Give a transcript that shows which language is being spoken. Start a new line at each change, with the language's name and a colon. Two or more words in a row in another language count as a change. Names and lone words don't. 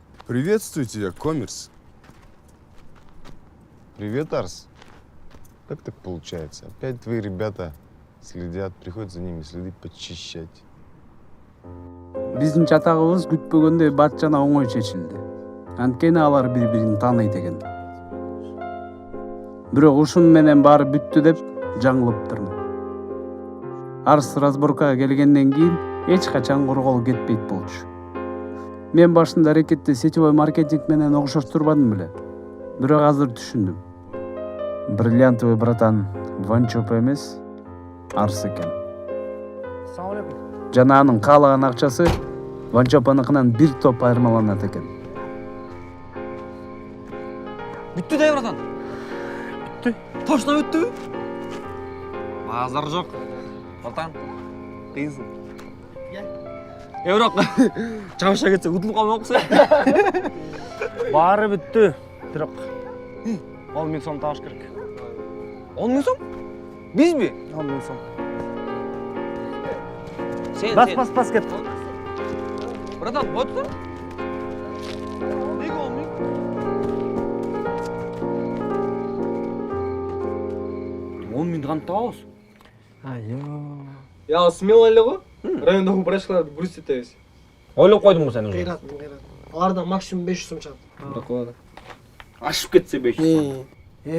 Russian: Приветствую тебя, Коммерс. Привет, Арс. Как так получается? Опять твои ребята следят, приходят за ними следы подчищать.
Kyrgyz: Биздин чатагыбыз күтпөгөндөй бат жана оңой чечилди. Анткени алар бири-бирин тааныйт экен. Бирок ушун менен баары бүттү деп жаңылыптырмын. Арс разборкага келгенден кийин эч качан коргол кетпейт болчу. Мен башында аракетти
Russian: сетевой маркетинг
Kyrgyz: менен окшоштурбадым беле. Бирок азыр түшүндүм.
Russian: Бриллиантовый братан
Kyrgyz: Ванчоп эмес, Арс экен.
Uzbek: Assalomu alaykum.
Kyrgyz: Жана анын каалаган акчасы Ванчопаныкынан бир топ айырмаланат экен. Бүттү да, братан. Бүттү. Точно бүттү. Базар жок. Братан, кыйынсың. Бирок чабыша кетсе утулуп калмаксың. Баары бүттү. Бирок 10 миң сом табыш керек. 10 миң сом? Бизби? 10 миң сом. Сен. Бас кет. Братан, ботту? Неге 10 миң? Кантип табабыз?
Russian: Я смело
Kyrgyz: эле го. Райондогу врачтарды көрсөтөбүз. Ойлоп койдуңбу сен уже? Кыйрат. Алардан максимум 500 сом чыгат. Бакала. Ашып кетсе 500 сом.